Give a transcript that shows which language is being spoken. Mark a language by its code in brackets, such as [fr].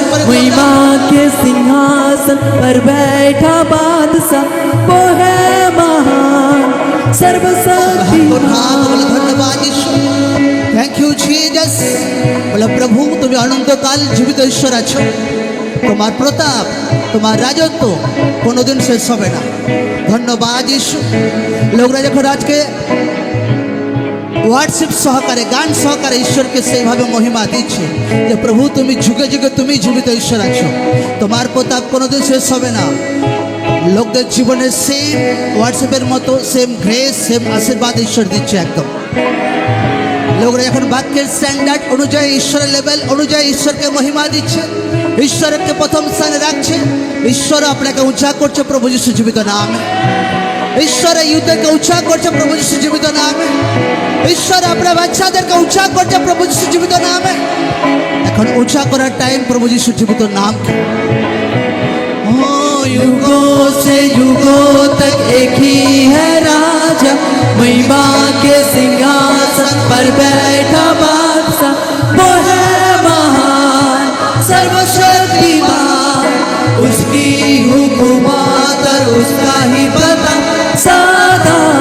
[hi] महिमा के सिंहासन पर बैठा बादशाह, वो है महान सर्वशक्तिमान। [bn] ধন্যবাদ যিশু। [en] Thank you Jesus. [bn] বলো প্রভু তুমি অনন্তকাল জীবিত ঈশ্বর আছো। তোমার প্রতাপ, তোমার রাজত্ব কোনোদিন শেষ হবে না। ধন্যবাদ যিশু। লোকরা যখন আজকে হোয়াটসঅ্যাপ সহকারে গান সহকারে ঈশ্বরকে সেইভাবে মহিমা দিচ্ছে যে প্রভু তুমি যুগে যুগে তুমি জীবিত ঈশ্বর আছো, তোমার প্রতাপ কোনোদিন শেষ হবে না। লোকদের জীবনে সেম হোয়াটসঅ্যাপের মতো সেম গ্রেস সেম আশীর্বাদ ঈশ্বর দিচ্ছে একদম। লোকরা যখন বাক্যের স্ট্যান্ডার্ড অনুযায়ী ঈশ্বরের লেভেল অনুযায়ী ঈশ্বরকে মহিমা দিচ্ছে, ঈশ্বরকে প্রথম স্থানে রাখছে, ঈশ্বর আপনাকে উঁচা করছে প্রভু যিশু জীবিত নামে। ঈশ্বরের ইউথকে উঁচা করছে প্রভু যিশু জীবিত নামে। ঈশ্বর আপনার বাচ্চাদেরকে উঁচা করছে প্রভু যিশু জীবিত নামে। এখন উঁচা করার টাইম প্রভু যিশু জীবিত নাম। [hi] युगों से युगों तक एक ही है राजा, महिमा के सिंहासन पर बैठा बादशाह। वो है महान सर्वशक्तिमान, उसकी हुकूमत और उसका ही पता सदा।